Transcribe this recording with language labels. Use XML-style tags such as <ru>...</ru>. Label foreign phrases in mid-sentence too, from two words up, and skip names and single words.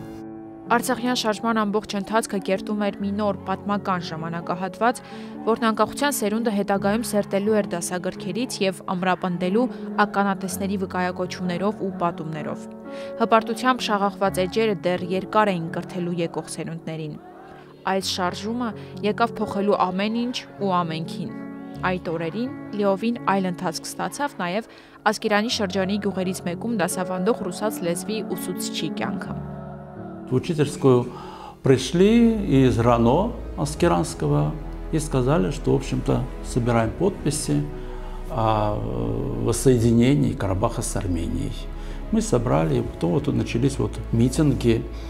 <hy>Արցախյան շարժման ամբողջ ընթացքը կերտում էր մի նոր պատմական ժամանակահատված, որն անկախության սերունդը հետագայում սերտելու էր դասագրքերից եւ ամրապնդելու ականատեսների վկայակոչումներով ու պատումներով։ Հպարտությամբ շաղախված էջերը դեռ երկար էին կրթելու եկող սերունդներին։ Այս շարժումը եկավ փոխելու ամեն ինչ ու ամենքին։ Այդ օրերին լիովին այլ ընթացք ստացավ նաև Ասկերանի շրջանի գյուղերից մեկում դասավանդող ռուսաց լեզվի ուսուցչի կյանքը։</hy> <ru>В учительскую пришли из РАНО Аскеранского и сказали, что, в общем-то, собираем подписи о воссоединении Карабаха с Арменией. Мы собрали, и потом вот начались вот митинги.</ru>